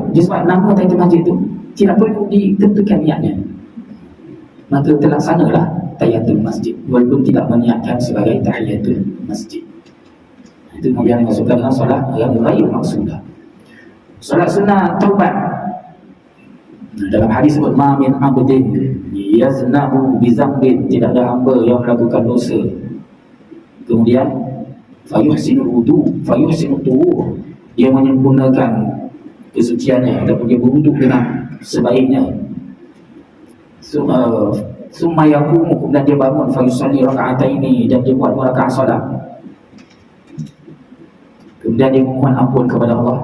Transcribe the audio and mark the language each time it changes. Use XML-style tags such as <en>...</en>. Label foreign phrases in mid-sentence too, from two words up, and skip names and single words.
<ms>Sebab nama tahiyatul masjid itu tidak perlu ditentukan niatnya, maka terlaksanalah tahiyatul masjid walaupun tidak meniatkan sebagai tahiyatul masjid. Itu kemudian dimasukkan dalam solat yang</ms> <ar>غير مقصودة.</ar> <ms>Solat sunat taubat, dalam hadis sebut</ms> <ar>ما من عبد يذنب بذنب,</ar> <ms>tidak ada hamba yang melakukan dosa kemudian</ms> <ar>فيحسن الوضوء فيحسن الطهور,</ar> <ms>dia menyempurnakan kesuciannya ataupun dia berwuduk dengan sebaiknya,</ms> <ar>ثم يقوم,</ar> <ms>kemudian dia bangun,</ms> <ar>فيصلي ركعتين,</ar> <ms>dan dia buat 2 rakaat solat, kemudian dia memohon ampun kepada Allah.</ms>